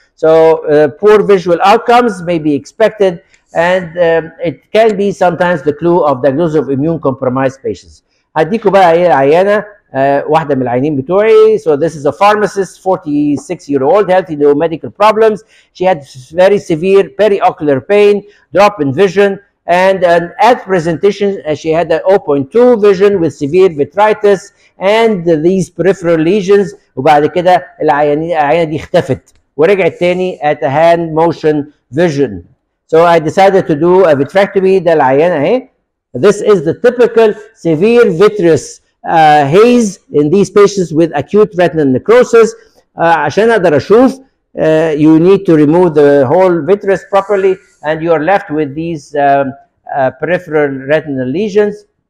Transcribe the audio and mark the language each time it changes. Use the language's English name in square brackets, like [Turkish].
[English] So poor visual outcomes may be expected, and it can be sometimes the clue of diagnosis of immune compromised patients. [Arabic] هديكوا بقى ايه عيانة واحدة من العيانين بتوعي. [English] So this is a pharmacist, 46-year-old, healthy, no medical problems. She had very severe periocular pain, drop in vision, and at presentation she had an 0.2 vision with severe vitritis and these peripheral lesions. [Arabic] وبعد كده العيانة دي اختفت ورجعت تاني [English] at a hand motion vision. So I decided to do a vitrectomy. [Arabic] ده العيانة اهي. [English] This is the typical severe vitreous haze in these patients with acute retinal necrosis. [Arabic] عشان اقدر اشوف [English] you need to remove the whole vitreous properly and you are left with these peripheral retinal lesions.